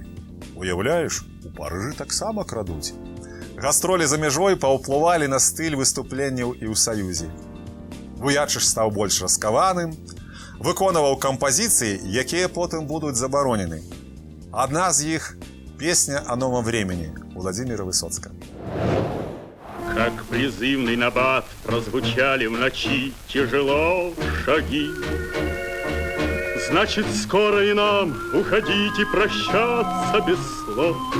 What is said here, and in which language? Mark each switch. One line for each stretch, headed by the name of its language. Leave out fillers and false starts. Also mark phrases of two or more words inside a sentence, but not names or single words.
Belarusian: Уяўляеш, у Парыжы таксама крадуць». Гастролі за мяжой паўплывалі на стыль выступленняў і ў Саюзе. Вуячыч стаў больш раскаваным, выконваў кампазіцыі, якія потым будуць забаронены. Адна з іх –
Russian: песня о новом времени Владимира Высоцкого. Как призывный набат прозвучали в ночи тяжело шаги. Значит, скоро и нам уходить и прощаться без слов.